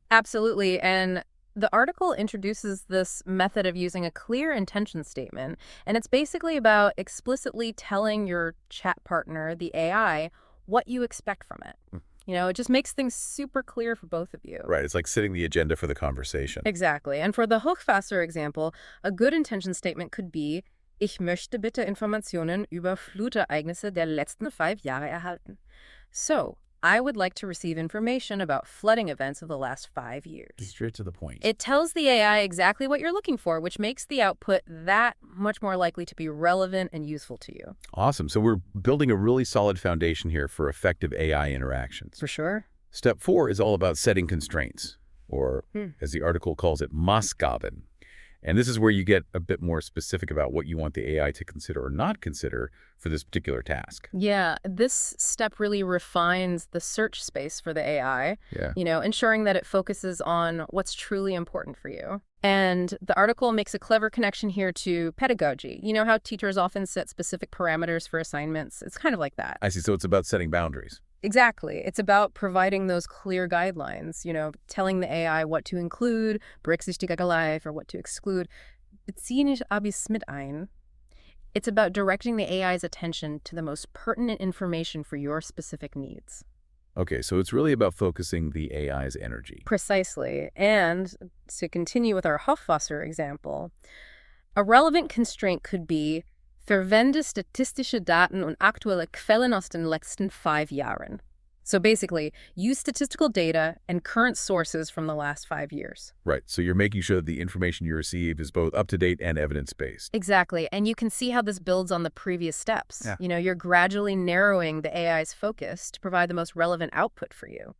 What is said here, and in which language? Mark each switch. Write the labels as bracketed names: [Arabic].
[English] Absolutely. And the article introduces this method of using a clear intention statement. And it's basically about explicitly telling your chat partner, the AI, what you expect from it. It just makes things super clear for both of you. Right, it's like setting the agenda for the conversation. Exactly. And for the Hochwasser example, a good intention statement could be, [German] Ich möchte bitte Informationen über Flutereignisse der letzten 5 Jahre erhalten. [English] So, I would like to receive information about flooding events of the last 5 years. Straight to the point. It tells the AI exactly what you're looking for, which makes the output that much more likely to be relevant and useful to you. Awesome. So we're building a really solid foundation here for effective AI interactions. For sure. Step 4 is all about setting constraints, or as the article calls it, Maßgaben. And this is where you get a bit more specific about what you want the AI to consider or not consider for this particular task. Yeah, this step really refines the search space for the AI, Yeah. Ensuring that it focuses on what's truly important for you. And the article makes a clever connection here to pedagogy. You know how teachers often set specific parameters for assignments? It's kind of like that. I see. So it's about setting boundaries. Exactly. It's about providing those clear guidelines, telling the AI what to include, [German] berücksichtige live, [English] or what to exclude. [German] Beziehe nicht abis mit ein. [English] It's about directing the AI's attention to the most pertinent information for your specific needs. Okay, so it's really about focusing the AI's energy. Precisely. And to continue with our Hochwasser example, a relevant constraint could be, [German] verwende statistische Daten und aktuelle Quellen aus den letzten 5 Jahren. [English] So basically, use statistical data and current sources from the last 5 years. Right, so you're making sure that the information you receive is both up-to-date and evidence-based. Exactly, and you can see how this builds on the previous steps. Yeah. You're gradually narrowing the AI's focus to provide the most relevant output for you.